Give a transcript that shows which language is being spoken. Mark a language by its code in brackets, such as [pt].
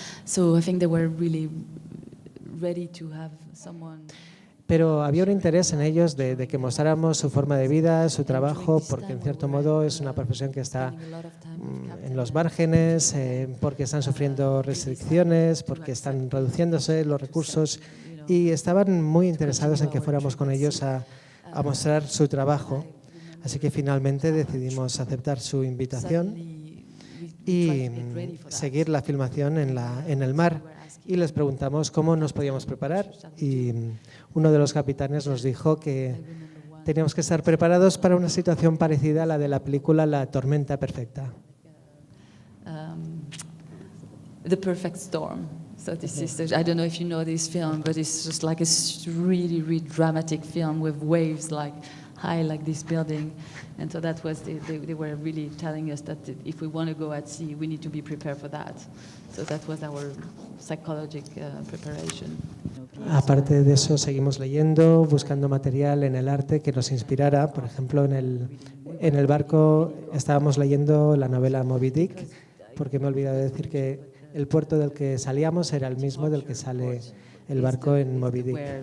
[en] So I think they were really ready to have someone. [es] Pero había un interés en ellos de que mostráramos su forma de vida, su trabajo, porque en cierto modo es una profesión que está en los márgenes, porque están sufriendo restricciones, porque están reduciéndose los recursos y estaban muy interesados en que fuéramos con ellos a mostrar su trabajo. Así que finalmente decidimos aceptar su invitación y seguir la filmación en el mar. Y les preguntamos cómo nos podíamos preparar y uno de los capitanes nos dijo que teníamos que estar preparados para una situación parecida a la de la película La tormenta perfecta. [en] The Perfect Storm. So this is, I don't know if you know this film, but it's just like a really, really dramatic film with waves like high like this building. And so that was, they were really telling us that if we want to go at sea, we need to be prepared for that. So that was our psychological preparation. [es] Aparte de eso, seguimos leyendo, buscando material en el arte que nos inspirara. Por ejemplo, en el barco estábamos leyendo la novela Moby Dick, porque me he olvidado de decir que el puerto del que salíamos era el mismo del que sale el barco en Moby Dick.